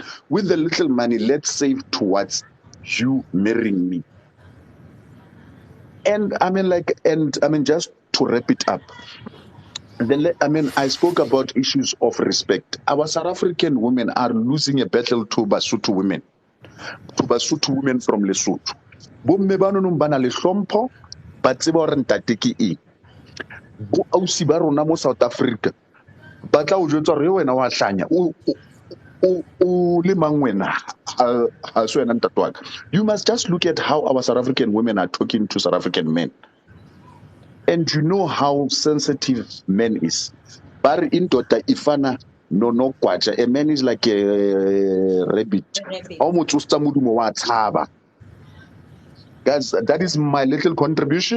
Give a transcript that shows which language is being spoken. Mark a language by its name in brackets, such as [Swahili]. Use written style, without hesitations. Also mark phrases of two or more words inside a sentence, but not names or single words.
[English] With the little money, let's save towards you marrying me. And just to wrap it up, I spoke about issues of respect. Our South African women are losing a battle to Basotho women from Lesotho. [Southern Sotho] Bomme ba nonong ba na le hlompho, ba tseba hore ntate ke eng. Bo ausi ba rona mo South Africa ba tla o jwetsa hore wena wa hlanya o le mang wena ha se wena ntate wa ka. [English] You must just look at how our South African women are talking to South African men. And you know how sensitive men is. But in Dota Ifana no kwacha. A man is like a rabbit. Guys, that is my little contribution.